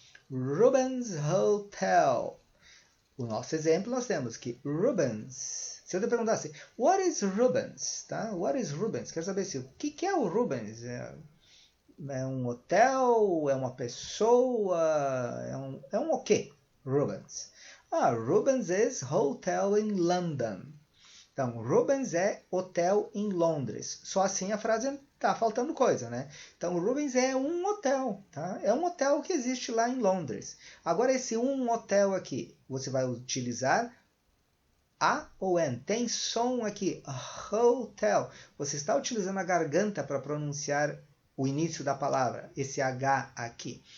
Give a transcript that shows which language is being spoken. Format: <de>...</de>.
<pt>Rubens Hotel. O nosso exemplo nós temos que Rubens. Se eu te perguntasse,</pt> <en>what is Rubens?</en> <pt>Tá?</pt> <en>What is Rubens?</en> <pt>Quero saber o que é o Rubens? É um hotel? É uma pessoa? É um o quê? Rubens.</pt> <en>Rubens is hotel in London.</en> <pt>Então, Rubens é hotel em Londres. Só assim a frase tá faltando coisa, né? Então, Rubens é um hotel, tá? É um hotel que existe lá em Londres. Agora, esse um hotel aqui, você vai utilizar a ou N. Tem som aqui, hotel. Você está utilizando a garganta para pronunciar o início da palavra, esse H aqui.</pt>